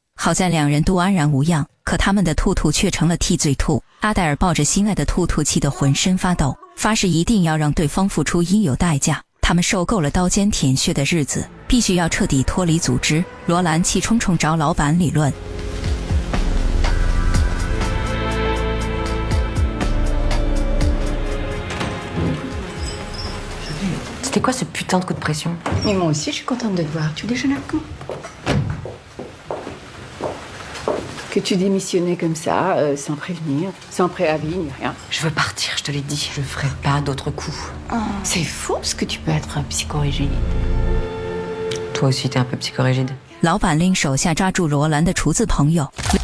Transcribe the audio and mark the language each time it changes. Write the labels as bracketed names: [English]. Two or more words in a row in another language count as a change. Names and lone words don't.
[Chinese] 好在两人都安然无恙，可他们的兔兔却成了替罪兔。阿黛尔抱着心爱的兔兔气得浑身发抖，发誓一定要让对方付出应有代价。他们受够了刀尖舔血的日子，必须要彻底脱离组织。罗兰气冲冲找老板理论。 [French] C'était quoi ce putain de coup de pression? Mais moi aussi, je suis contente de te voir. Tu déjeunes avec moi? Que tu démissionnais comme ça, sans prévenir, sans préavis, ni rien. Je veux partir, je te l'ai dit. Je ferai pas d'autres coups. Oh, c'est fou, parce que tu peux être psychorigide. Toi aussi, t'es un peu psychorigide. [Chinese] 老板令手下抓住罗兰的厨子朋友。